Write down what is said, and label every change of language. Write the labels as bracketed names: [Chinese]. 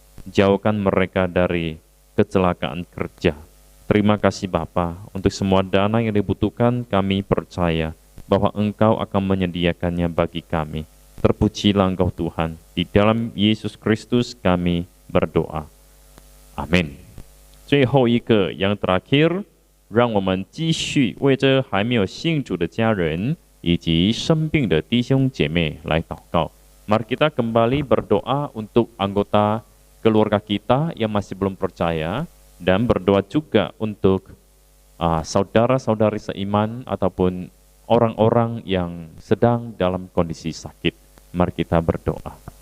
[Indonesian] Jauhkan mereka dari kecelakaan kerja. Terima kasih Bapa untuk semua dana yang dibutuhkan. Kami percaya bahwa Engkau akan menyediakannya bagi kami. Terpujilah Engkau Tuhan. Di dalam Yesus Kristus kami berdoa. Amin. [Chinese] 最后一个 [Indonesian] yang terakhir, [Chinese] 让我们继续为这还没有信主的家人以及生病的弟兄姐妹来祷告。 [Indonesian] Mari kita kembali berdoa untuk anggota keluarga kita yang masih belum percaya, dan berdoa juga untuk saudara-saudari seiman ataupun orang-orang yang sedang dalam kondisi sakit. Mari kita berdoa.